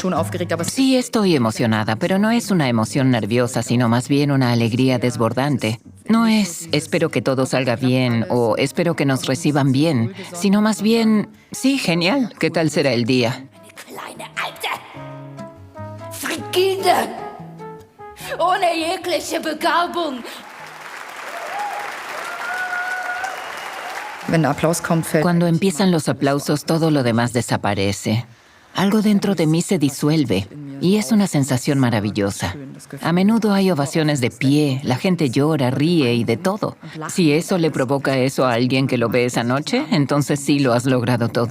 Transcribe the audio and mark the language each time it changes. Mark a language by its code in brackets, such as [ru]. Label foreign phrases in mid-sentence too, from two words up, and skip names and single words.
[es] Sí, estoy emocionada, pero no es una emoción nerviosa, sino más bien una alegría desbordante. No es espero que todo salga bien o espero que nos reciban bien, sino más bien, sí, genial, ¿qué tal será el día? [de] Kleine Alte! Frigide! Ohne jegliche Begabung! Wenn der Applaus kommt, fällt [es] Cuando empiezan los aplausos, todo lo demás desaparece. Algo dentro de mí se disuelve y es una sensación maravillosa. A menudo hay ovaciones de pie, la gente llora, ríe y de todo. Si eso le provoca eso a alguien que lo ve esa noche, entonces sí lo has logrado todo.